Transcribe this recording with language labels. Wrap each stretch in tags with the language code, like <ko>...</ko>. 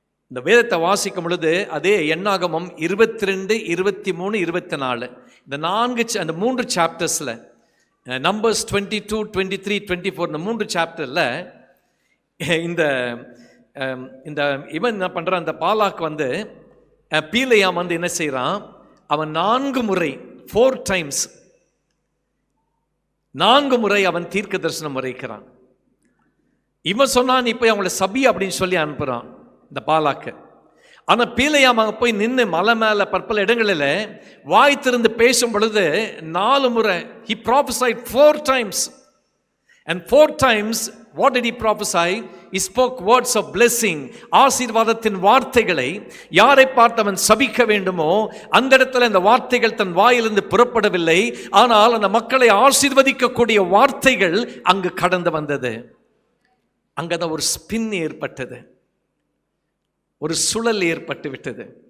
<ta>இந்த வேதத்தை வாசிக்கும் பொழுது அதே எண்ணாகமம் 22, 23, 24 இந்த அந்த 3 சாப்டர்ஸில், நம்பர்ஸ் 22, 23, 24 இந்த 3 சாப்டரில் இந்த இந்த இவன் என்ன பண்ணுறான், அந்த பாலாக்கு வந்து பீலையாம் வந்து என்ன செய்கிறான், அவன் 4 முறை</ta> <en>4 times</en> <ta>4 முறை அவன் தீர்க்க தரிசனம் உரைக்கிறான். இவன் சொன்னான் இப்போ அவங்கள சபி அப்படின்னு சொல்லி அனுப்புகிறான் இந்த பாலாக்கு. ஆனால் பீலையாம் அங்கே போய் நின்று மலை மேலே பற்பல இடங்களில் வாய் திறந்து பேசும் பொழுது 4 முறை</ta> <en>he prophesied 4 times. And 4 times what did he prophesy? He spoke words of blessing.</en> <ta>ஆசீர்வாதத்தின் வார்த்தைகளை யாரை பார்த்து அவன் சபிக்க வேண்டுமோ அந்த இடத்துல இந்த வார்த்தைகள் தன் வாயிலிருந்து புறப்படவில்லை, ஆனால் அந்த மக்களை ஆசீர்வதிக்கக்கூடிய வார்த்தைகள் அங்கு கடந்து வந்தது. அங்கதான் ஒரு ஸ்பின் ஏற்பட்டது, ஒரு சுழல் ஏற்பட்டு விட்டது.</ta>